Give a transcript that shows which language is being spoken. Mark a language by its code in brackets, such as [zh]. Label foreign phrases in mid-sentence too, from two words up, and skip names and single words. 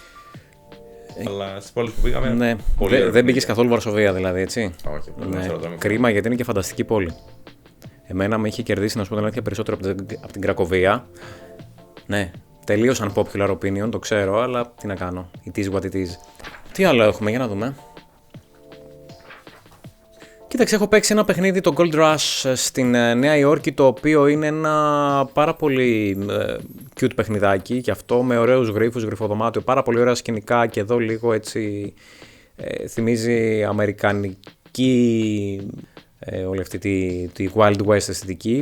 [el] Αλλά στις πόλεις που πήγαμε. Ναι. Δεν πήγες καθόλου Βαρσοβία δηλαδή, έτσι. Όχι, ναι. Κρίμα γιατί είναι και φανταστική πόλη. Εμένα με είχε κερδίσει, να σου πω την αλήθεια, περισσότερο από την Κρακοβία. Ναι, τελείως [en] unpopular opinion, [el] το ξέρω, αλλά τι να κάνω. [en] It is what it is. [el] Τι άλλο έχουμε, για να δούμε. Κοίταξε, έχω παίξει ένα παιχνίδι, το Gold Rush, στην Νέα Υόρκη, το οποίο είναι ένα πάρα πολύ cute παιχνιδάκι και αυτό με ωραίους γρίφους, γριφοδωμάτιο, πάρα πολύ ωραία σκηνικά και εδώ λίγο έτσι θυμίζει αμερικανική όλη αυτή τη Wild West αισθητική.